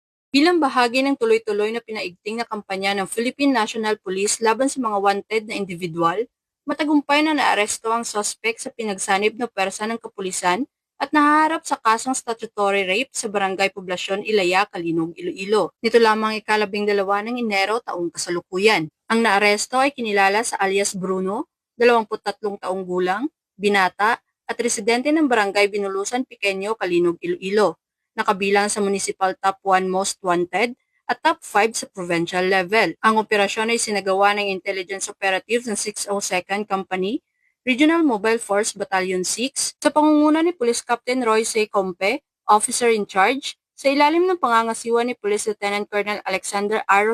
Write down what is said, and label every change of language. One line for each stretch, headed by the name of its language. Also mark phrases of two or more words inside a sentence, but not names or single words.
Filipino: Bilang bahagi ng tuloy-tuloy na pinaigting na kampanya ng Philippine National Police laban sa mga wanted na individual, matagumpay na naaresto ang suspect sa pinagsanib na pwersa ng kapulisan at nahaharap sa kasong
English: statutory rape
Filipino: sa Barangay Poblasyon Ilaya, Calinog, Iloilo. Nito lamang ika-12 ng Enero taong kasalukuyan. Ang naaresto ay kinilala sa alias Bruno, 23 taong gulang, binata, at residente ng Barangay Binulusan Pequeño, Calinog, Iloilo, na kabilang sa
English: Municipal Top 1 Most Wanted
Filipino: at Top 5 sa
English: provincial level.
Filipino: Ang operasyon ay sinagawa ng
English: Intelligence Operatives
Filipino: ng 602nd Company, Regional Mobile Force Battalion 6, sa pangunguna ni Police Captain Roy C. Compe,
English: Officer in Charge,
Filipino: sa ilalim ng pangangasiwa ni Police Lieutenant Colonel Alexander R.